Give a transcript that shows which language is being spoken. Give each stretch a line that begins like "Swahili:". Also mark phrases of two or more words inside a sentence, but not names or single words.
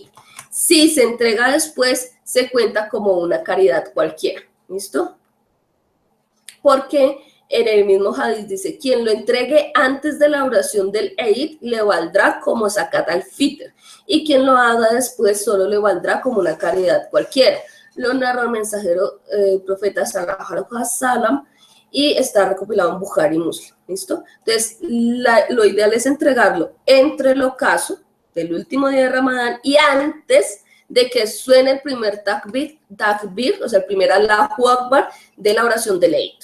Spanish: Si se entrega después, se cuenta como una caridad cualquiera, ¿listo? Porque en el mismo hadith dice, quien lo entregue antes de la oración del Eid le valdrá como
Arabic: زكاة الفطر,
Spanish: y quien lo haga después solo le valdrá como una caridad cualquiera. Lo narró el mensajero profeta
Arabic: صلى الله عليه وسلم
Spanish: y está recopilado en Bukhari y Muslim, ¿listo? Entonces, lo ideal es entregarlo entre el ocaso del último día de Ramadán y antes de que suene el primer takbir, o sea, el primer
Arabic: الله أكبر
Spanish: de la oración del Eid.